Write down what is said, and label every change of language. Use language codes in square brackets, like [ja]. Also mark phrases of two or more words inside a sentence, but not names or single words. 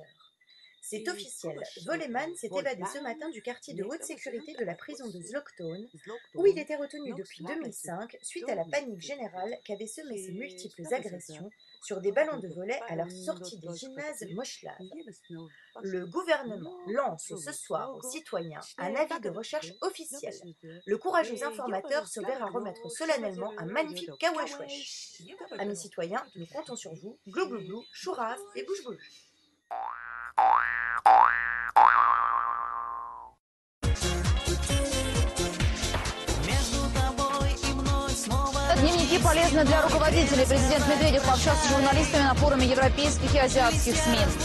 [fr] C'est officiel, Voleman s'est évadé ce matin du quartier de haute sécurité de la prison de Zlokton, où il était retenu depuis 2005 suite à la panique générale qu'avaient semé ses multiples agressions sur des ballons de volley à leur sortie des gymnases moche-lave. Le gouvernement lance ce soir aux citoyens un avis de recherche officiel. Le courageux informateur se verra remettre solennellement un magnifique kawesh-wesh. Amis citoyens, nous comptons sur vous. Glou glou glou, chourave et bouge bouge. [ru] Дневники полезны для руководителей. Президент Медведев пообщался с журналистами на форуме европейских и азиатских СМИ.